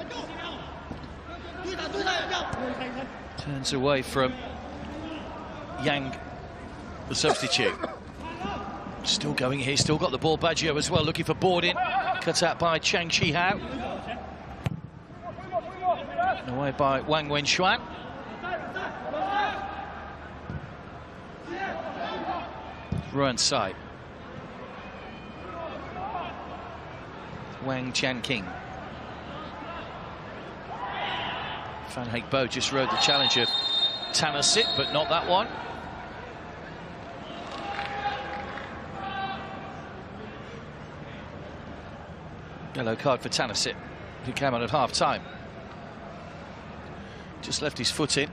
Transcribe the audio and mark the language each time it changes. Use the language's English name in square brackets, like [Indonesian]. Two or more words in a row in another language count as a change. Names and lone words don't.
[English] Turns away from Yang, the substitute. Still going here, still got the ball. Baggio as well, looking for Boarding. Cut out by Chang Chi-hao. Away by Wang Wenxuan. Ruan Sai. Wang Chan-king. Fan Heng Bo just rode the challenge of Tanasic, but not that one. Yellow card for Tanasic, who came on at half-time. Just left his foot in.